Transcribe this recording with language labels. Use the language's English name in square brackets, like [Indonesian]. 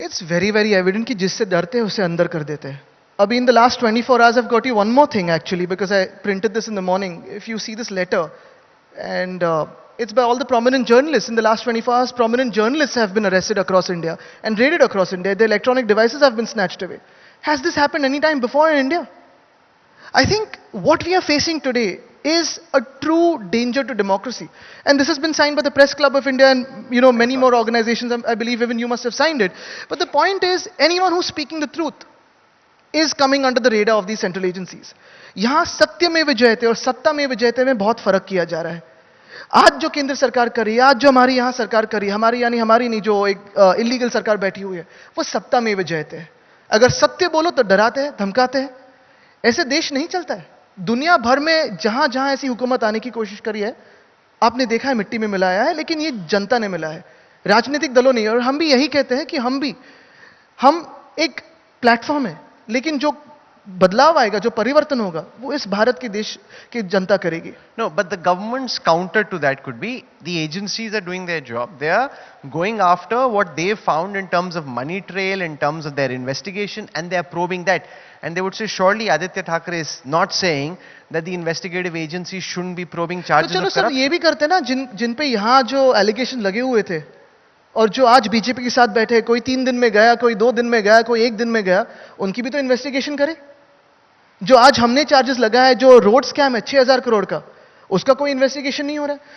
[English] It's very, very evident [Hindi] कि जिससे डरते हैं उसे अंदर कर देते हैं. [English] Abhi in the last 24 hours, I've got you one more thing actually, because I printed this in the morning. If you see this letter, and it's by all the prominent journalists. In the last 24 hours, prominent journalists have been arrested across India and raided across India. Their electronic devices have been snatched away. Has this happened any time before in India? I think what we are facing today is a true danger to democracy. And this has been signed by the Press Club of India and many more organizations. I believe even you must have signed it. But the point is, anyone who's speaking the truth is coming under the radar of these central agencies. [Hindi] यहाँ सत्य में विजयते और सत्ता में विजयते में बहुत फर्क किया जा रहा है. आज जो केंद्र सरकार कर रही है, आज जो हमारी यहाँ सरकार कर रही है, हमारी यानी हमारी नहीं, जो एक इलीगल सरकार बैठी हुई है, वो सत्ता में विजयते है. अगर सत्य बोलो तो डराते हैं, धमकाते हैं. ऐसे देश नहीं चलता है. दुनिया भर में जहां जहां ऐसी हुकूमत आने की कोशिश करी है, आपने देखा है मिट्टी में मिलाया है, लेकिन ये जनता ने मिला है, राजनीतिक दलों ने. और हम भी यही कहते हैं कि हम एक प्लेटफॉर्म है, लेकिन जो बदलाव आएगा, जो परिवर्तन होगा, वो इस भारत के देश की जनता करेगी. [English] No, but the government's counter to that could be the agencies are doing their job. They are going after what they found in terms of money trail, in terms of their investigation, and they are probing that. And they would say, surely Aditya Thackeray is not saying that the investigative agencies shouldn't be probing charges [Hindi] तो चलो [English] of [Hindi] sir, [English] corruption. [Hindi] ये भी करते ना, जिन पे यहाँ जो allegation लगे हुए थे और जो आज बीजेपी के साथ बैठे, कोई 3 दिन में गया, कोई 2 दिन में गया, कोई 1 दिन में गया, उनकी भी तो इन्वेस्टिगेशन करे. जो आज हमने चार्जेस लगा है, जो रोड स्कैम है 6000 करोड़ का, उसका कोई इन्वेस्टिगेशन नहीं हो रहा है.